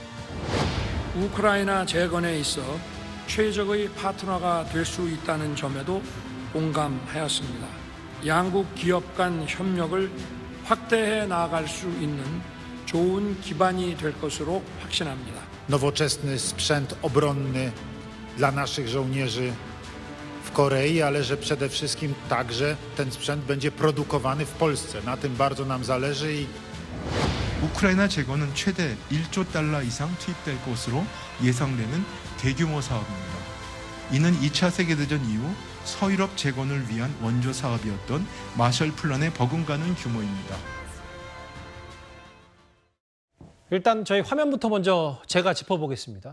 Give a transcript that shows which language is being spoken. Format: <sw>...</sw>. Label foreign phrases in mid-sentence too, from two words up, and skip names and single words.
<ko>우크라이나 재건에 있어 최적의 파트너가 될 수 있다는 점에도 공감하였습니다. 양국 기업 간 협력을 확대해 나아갈 수 있는 좋은 기반이 될 것으로 확신합니다.</ko> <pl>Nowoczesny sprzęt obronny dla naszych żołnierzy w Korei, ale że przede wszystkim także ten sprzęt będzie produkowany w Polsce. Na tym bardzo nam zależy i</pl> <ko>우크라이나 재건은 최대 1조 달러 이상 투입될 것으로 예상되는 대규모 사업입니다. 이는 2차 세계대전 이후 서유럽 재건을 위한 원조 사업이었던 마셜 플랜에 버금가는 규모입니다. 일단 저희 화면부터 먼저 제가 짚어보겠습니다.</ko>